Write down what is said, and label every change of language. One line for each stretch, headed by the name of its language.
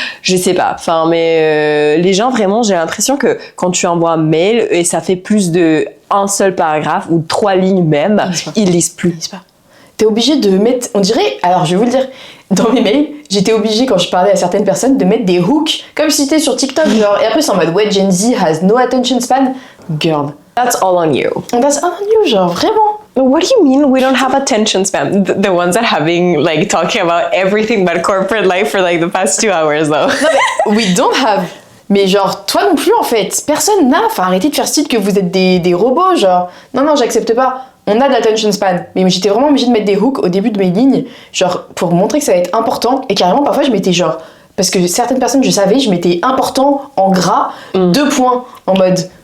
French: Je sais pas, enfin, mais les gens, vraiment, j'ai l'impression que quand tu envoies un mail et ça fait plus de un seul paragraphe ou 3 lignes même, ils lisent plus. T'es obligé de mettre, on dirait, alors je vais vous le dire, dans mes mails, j'étais obligée quand je parlais à certaines personnes de mettre des hooks, comme si c'était sur TikTok, genre, et après c'est en mode, ouais,
English: Gen Z has no attention span, girl. That's all on you. That's all on you,
French: genre, vraiment.
English: What do you mean we don't have attention span? The ones that having, like, talking about everything but corporate life for, like, the past 2 hours, though.
French: Non, mais,
English: we don't have.
French: Mais genre, toi non plus, en fait. Personne n'a. Enfin, arrêtez de faire style que vous êtes des robots, genre. Non, j'accepte pas. On a de l'attention span. Mais j'étais vraiment obligée de mettre des hooks au début de mes lignes, genre, pour montrer que ça va être important. Et carrément, parfois, je mettais genre... Parce que certaines personnes, je savais, je mettais important en gras, 2 points, en mode...